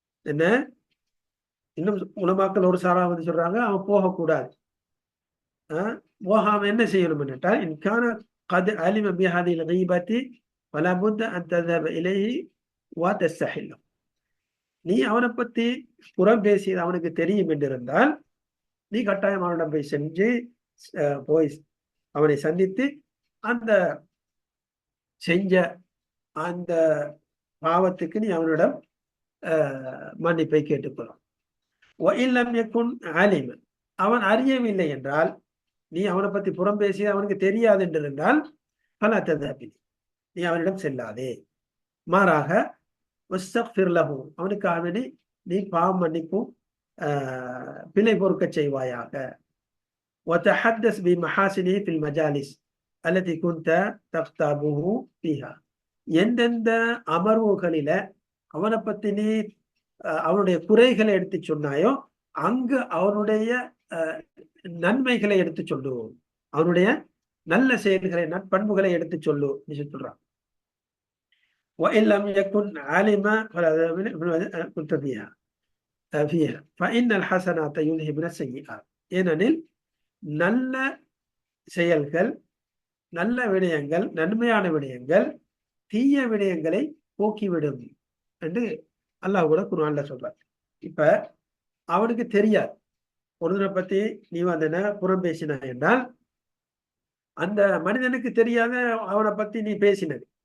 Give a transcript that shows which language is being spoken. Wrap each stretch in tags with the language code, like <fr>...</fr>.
<ta>என்ன இன்னும் உலமாக்கள் ஒரு சாரா வந்து சொல்றாங்க, அவன் போகக்கூடாது. போகாம என்ன செய்யணும் என்றால்,</ta> <ar>இன்கான قد علم بهذه الغيبة فلا بد أن تذهب إليه وتستحله.</ar> <ta>நீ அவனை பத்தி புறம் பேசி அவனுக்கு தெரியும் என்றிருந்தால், நீ கட்டாயம் அவனிடம் போய் சென்று போய் அவனை சந்தித்து அந்த செஞ்ச அந்த பாவத்துக்கு நீ அவனிடம் மன்னிப்பை கேட்டுக்கொள்ளும். அவன் அறியவில்லை என்றால், நீ அவனை பத்தி புறம் பேசி அவனுக்கு தெரியாது என்றிருந்தால், பல ததபி, நீ அவனிடம் செல்லாதே. மாறாக அவனுக்காக நீ பாவம் மன்னிப்பும் பிழை பொறுக்க செய்வாயாக.</ta> <ar>وتحدث بمحاسنه في المجالس التي كنت تغتابه فيها.</ar> <ta>எந்தெந்த அமர்வுகளில அவனை பத்தி நீ அவனுடைய குறைகளை எடுத்து சொன்னாயோ, அங்கு அவனுடைய நன்மைகளை எடுத்து சொல்லு, அவனுடைய நல்ல செயல்களை நற்பண்புகளை எடுத்து சொல்லு நீ சொல்றான்.</ta> <ar>وإن لم يكن عالما فلا كنت فيها فإن الحسنات يذهبن السيئات.</ar> <ta>ஏனெனில் நல்ல செயல்கள், நல்ல விடயங்கள், நன்மையான விடயங்கள் தீய விடயங்களை போக்கிவிடும் என்று அல்லாஹ் கூட குர்ஆன்ல சொல்றார். இப்ப அவனுக்கு தெரியாது, ஒருவனை பத்தி நீ வந்தன புறம் பேசின என்றால், அந்த மனிதனுக்கு தெரியாத அவனை பத்தி நீ பேசினது.</ta>